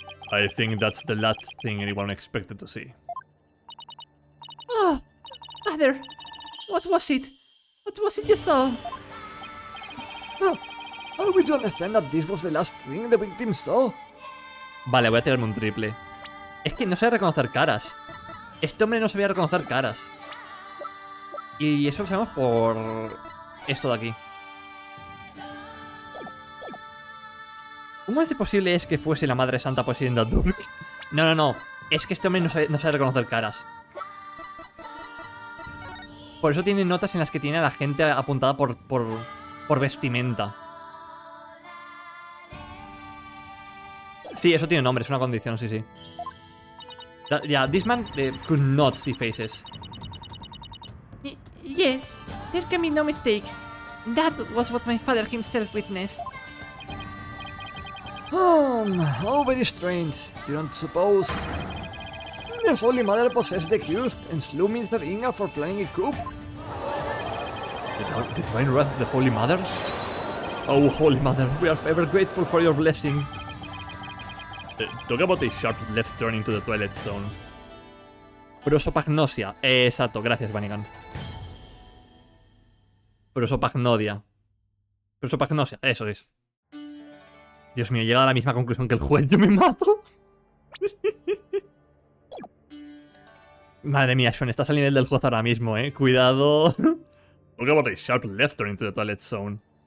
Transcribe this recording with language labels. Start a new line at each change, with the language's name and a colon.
English: I think that's the last thing anyone expected to see. Oh, Mother, what was it? What was it you saw? Are we to understand that this was the last thing the victim saw?
Spanish: Vale, voy a tirarme un triple. Es que no sabe reconocer caras. Este hombre no sabía reconocer caras. Y eso lo sabemos por esto de aquí. ¿Cómo es posible es que fuese la Madre Santa poseyendo a Durk? No. Es que este hombre no sabe reconocer caras. Por eso tiene notas en las que tiene a la gente apuntada por vestimenta. Sí, eso tiene nombre, es una condición, sí.
English: Yeah, this man could not see faces. Yes, there can be no mistake. That was what my father himself witnessed. Oh, very strange. You don't suppose the Holy Mother possessed the accused and slew Mr. Inga for planning a coup? The divine wrath of the Holy Mother? Oh, Holy Mother, we are forever grateful for your blessing. Talk about a sharp left turn into the Twilight Zone.
Spanish: Prosopagnosia. Exacto, gracias, Vanigan. Prosopagnodia. Prosopagnosia, eso es. Dios mío, llega a la misma conclusión que el juez. Yo me mato. Madre mía, Sean, estás al nivel del juez ahora mismo, Cuidado.
English: Talk about a sharp left turn into the Twilight Zone.